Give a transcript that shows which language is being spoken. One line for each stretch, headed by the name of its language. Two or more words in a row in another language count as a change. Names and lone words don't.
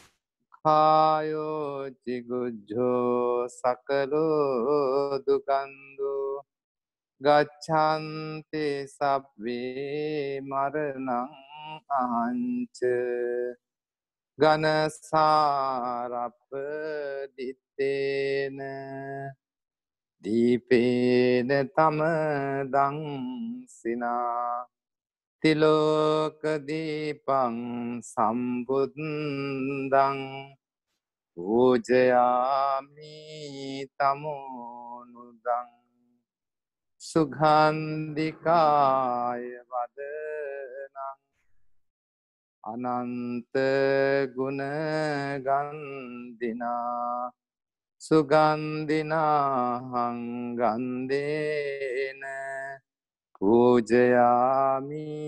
Pali: කායෝ චිගුජ්ජෝ සකලෝ දුගන්දු ගච්ඡන්ති සබ්බේ මරණං අහංච ගනසාරප්ප දිත්තේන දීපේන තමදං සිනා තිලෝක දීපං සම්බුද්දං පූජයාමි තමෝනුදං සුගන්ධිකාය වදනං අනන්ත ගුණ ගන්ධිනා සුගන්ධිනාහං ගන්ධේන පූජයාමි